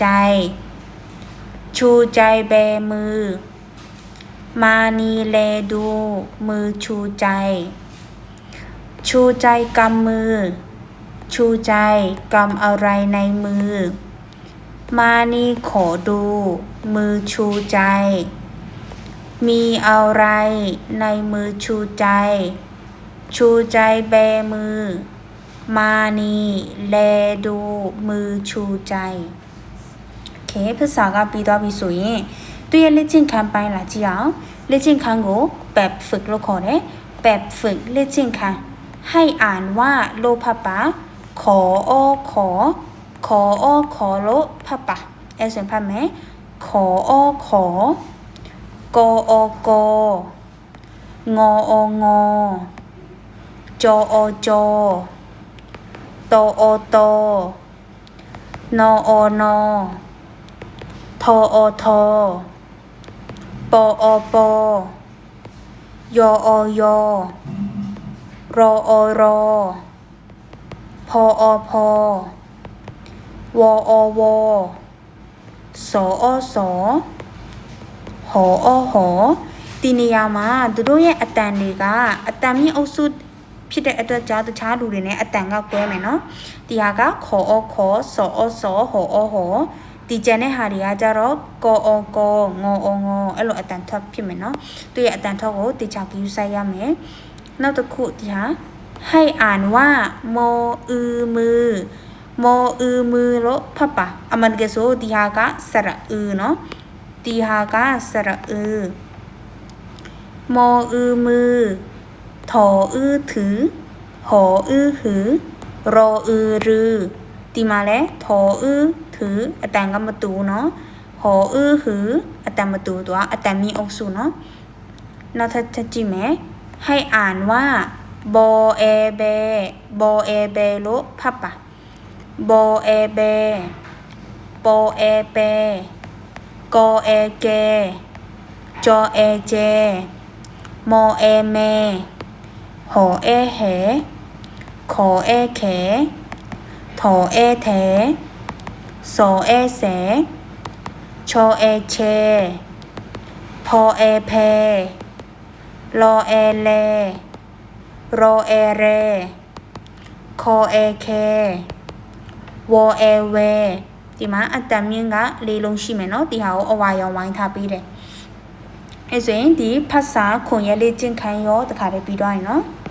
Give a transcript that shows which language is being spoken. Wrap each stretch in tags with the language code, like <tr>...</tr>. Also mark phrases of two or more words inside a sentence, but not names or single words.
<th>ใจแบมือมานีแลดูมือชูใจกำมือชูใจกำอะไรในมือมานี่ขอดู มือชูใจมีอะไรในมือชูใจแบมือมานี่แลดูมือชูใจโอเคภาษา</th> <my>ကပြီးသွားပြီဆိုရင်သူရဲ့လက်ကျင့်ခန်းပိုင်းလာကြည့်အောင်လက်ကျင့်ခန်းကိုแบบฝึกလို့ခေါ်တယ်แบบฝึกလက်ကျင့်ခန်း</my> <th>ให้อ่านว่าโลภะปะขอ โลภะปะ</th> <my>အဲ့ဆိုဖတ်မယ်</my> <th>ขอกกงองจจตตนนททปปยร พพวสห</th> <my>ဒီနေရာမှာသူတို့ရဲ့အတန်တွေကအတန်မြင့်အုပ်စုဖြစ်တဲ့အတွက်ကြောင့်တ ခြားလူတွေနဲ့အတန်ကကွဲမယ်နော်ဒီဟာကခေါ်စောဟောဒီကျန်တဲ့ဟာတွေကကြတော့ကောငောအဲ့လိုအတန်ထွက်ဖြစ်မယ်နော်သူရဲ့အတန်ထွက်ကိုတေချာကြည့်ဆိုင်ရမယ်နောက်တစ်ခုဒီဟာ</my> <th>ให้อ่านว่ามออือมือ</th> <my>လို့ဖတ်ပါအမှန်တကယ်ဆိုဒီဟာကစရအเนาะဒီဟာကစရ</my> <th>มออือมือถออือถือหออือหือรออือ</th> <my>รือဒီမှာလဲ</my> <th>ถออือถือ</th> <my>အတန်ကမတူเนาะห</my> <th>ออือหือ</th> <my>အတန်မတူတော့အတန်မြင့်အုပ်စုเนาะနောက်ထပ်ကြည့်မယ်</my> <th>ให้อ่านว่าบอแบ</th> <my>လို့ဖတ်ပါ</my> <th>บอแบปอแปกอแกจอแจมอแมหอแหขอแขถอแถสอแส</th> <my>ချောအဲချဲဖောအဲဖဲလောအဲလဲရောအဲရဲခေါ်အဲခဲဝေါ်အဲဝဲဒီမှာအတန်မြင့်က၄လုံးရှိမယ်နော်ဒီဟာကိုအဝါရောင်ဝိုင်းထားပေးတယ်အဲဆိုရင်ဒီဖတ်စာခွန်ရဲလေးကျင့်ခိုင်းရောတခါလေးပြီးတော့ရင်နော်</my>